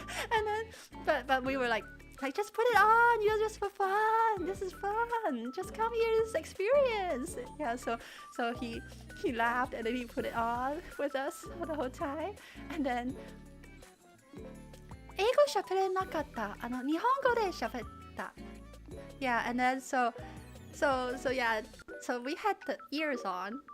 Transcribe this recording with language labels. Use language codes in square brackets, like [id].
[en] And then, but we were like, just put it on, just for fun. This is fun. Just come here, this experience. Yeah, so he laughed and then he put it on with us for the whole time. And then [ja] 英語喋れなかった。日本語で喋った。 [en] Yeah, and then so yeah, so we had the ears on.